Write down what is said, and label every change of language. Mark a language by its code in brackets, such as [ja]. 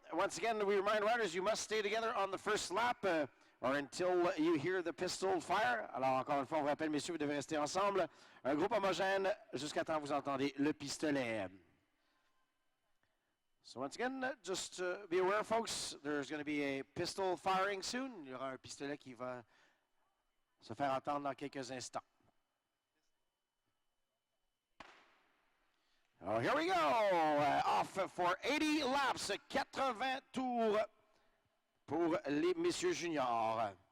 [en] Once again, we remind riders you must stay together on the first lap or until you hear the pistol fire. [fr] Alors, encore une fois, on vous rappelle, messieurs, vous devez rester ensemble. Un groupe homogène jusqu'à temps que vous entendez le pistolet. [en] So once again, just be aware, folks, there's going to be a pistol firing soon. [fr] Il y aura un pistolet qui va se faire entendre dans quelques instants. [en] Oh, here we go. Off for 80 laps, [fr] 80 tours pour les messieurs juniors.